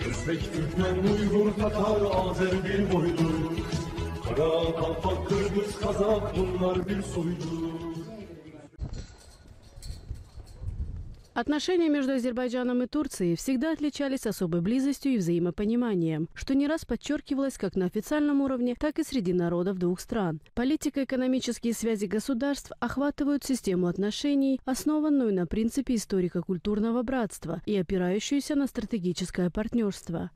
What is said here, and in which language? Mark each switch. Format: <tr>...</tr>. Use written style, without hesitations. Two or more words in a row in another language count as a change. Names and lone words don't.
<tr>Özbek, Türkmen, Uygur, Tatar, Azer bir boydur. Kara, Kalpak, Kırgız, Kazak bunlar bir soydur.</tr> <ru>Отношения между Азербайджаном и Турцией всегда отличались особой близостью и взаимопониманием, что не раз подчеркивалось как на официальном уровне, так и среди народов двух стран. Политико-экономические связи государств охватывают систему отношений, основанную на принципе историко-культурного братства и опирающуюся на стратегическое партнерство.</ru>